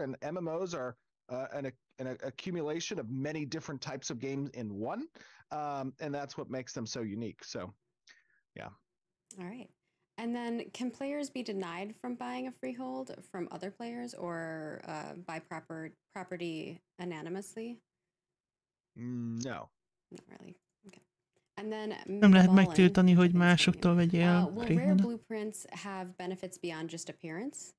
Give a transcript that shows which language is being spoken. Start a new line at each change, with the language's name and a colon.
English: And MMOs are an accumulation of many different types of games in one, and that's what makes them so unique. So, yeah. All right. And then can players be denied from buying a freehold from other players or buy property anonymously? No. Not really. Okay. And then
Hungarian: nem lehet megtiltani, hogy másoktól vegyél
English: will rare blueprints have benefits beyond just appearance?